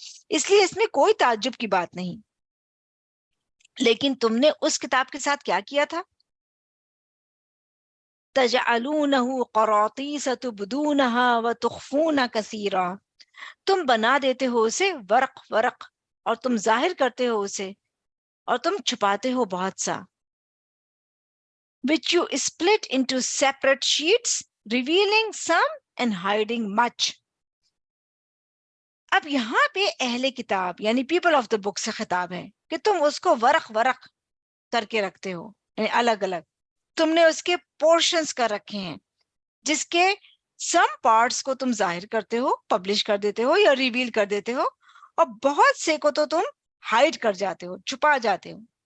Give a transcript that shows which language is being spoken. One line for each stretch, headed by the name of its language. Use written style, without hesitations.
Urdu: اس لیے اس میں کوئی تعجب کی بات نہیں. لیکن تم نے اس کتاب کے ساتھ کیا کیا تھا؟
Arabic: تجعلونہ قراطیس تبدونہا وتخفون کثیرا،
Urdu: تم بنا دیتے ہو اسے ورق ورق، اور تم ظاہر کرتے ہو اسے، اور تم چھپاتے ہو بہت سا.
English: which you split into separate sheets, revealing some and hiding much.
Urdu: اب یہاں پہ اہل کتاب یعنی پیپل آف دا بک سے خطاب ہے کہ تم اس کو ورق ورق کر کے رکھتے ہو، یعنی الگ الگ تم نے اس کے پورشنز کر رکھے ہیں، جس کے سم پارٹس کو تم ظاہر کرتے ہو، پبلش کر دیتے ہو یا ریویل کر دیتے ہو، اور بہت سے کو تو تم ہائڈ کر جاتے ہو، چھپا جاتے ہو.